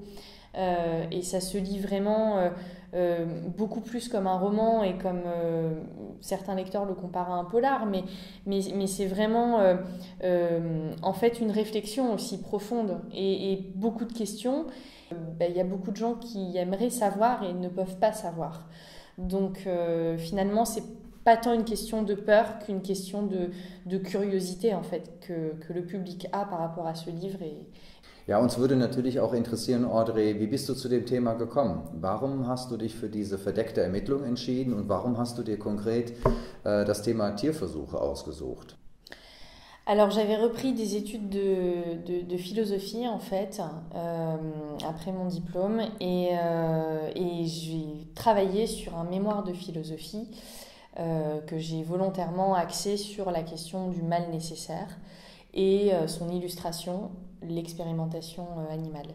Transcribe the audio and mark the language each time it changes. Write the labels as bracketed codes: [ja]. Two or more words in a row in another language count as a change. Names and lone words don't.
[fr] Et ça se lit vraiment beaucoup plus comme un roman et comme certains lecteurs le comparent à un polar, mais c'est vraiment en fait une réflexion aussi profonde et beaucoup de questions. Y a beaucoup de gens qui aimeraient savoir et ne peuvent pas savoir. Donc finalement, c'est pas tant une question de peur qu'une question de curiosité en fait que le public a par rapport à ce livre. [de] Ja, uns würde natürlich auch interessieren, Audrey, wie bist du zu dem Thema gekommen? Warum hast du dich für diese verdeckte Ermittlung entschieden und warum hast du dir konkret das Thema Tierversuche ausgesucht? [fr] Alors j'avais repris des études de philosophie en fait après mon diplôme et j'ai travaillé sur un mémoire de philosophie que j'ai volontairement axé sur la question du mal nécessaire et son illustration, l'expérimentation animale.